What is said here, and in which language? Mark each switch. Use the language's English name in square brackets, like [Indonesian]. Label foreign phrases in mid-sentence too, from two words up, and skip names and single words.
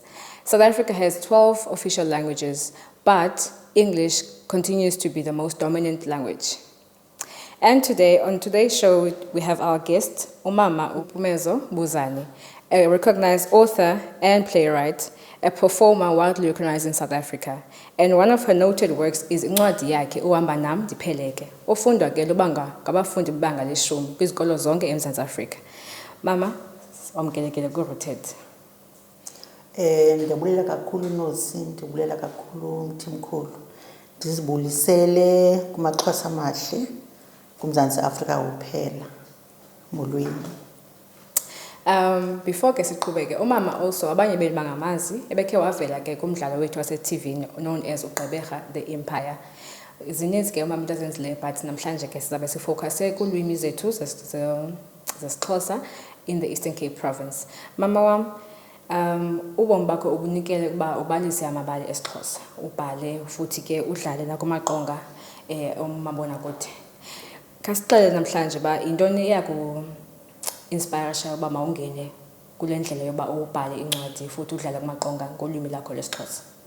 [English] South Africa has 12 official languages, but English continues to be the most dominant language. And today, on today's show, we have our guest, Umama Upumezo Buzani, a recognized author and playwright, a performer widely recognized in South Africa. And one of her noted works is [Xhosa] incwadi yakhe Uhamba Nam Ndipheleke, ofundwa ke lubanga ngabafundi bebanga leshumi kwizikolo zonke eMzantsi Afrika. Mama, wamkelekele ku-Rooted. Ndiyabulela kakhulu Nosi, ndiyabulela kakhulu Mthimkhulu. Ndizibulisele kumaXhosa amahle kuMzantsi Afrika uphela. Molweni. Before ke siqhubeke, umama also abanye benu bangamazi ebekhe wavela ke kumdlalo wethu wase-TV [English] known as [Xhosa] uGqeberha the Empire. Zininzi ke umama into azenzileyo, but namhlanje ke sizabe sifocuse kulwimi zethu zesiXhosa [English] in the Eastern Cape Province. [Xhosa] Mama wam, ubomi bakho ubunikele ukuba ubalise amabali esiXhosa, ubhale futhi ke udlale nakumaqonga omabonakude. Khasixele namhlanje ba intoni iyaku inspire shayo ba mawungene kule ndlela yoba ubhale incwadi futhi udlala kumaqonga ngolwimi lakho lesiXhosa.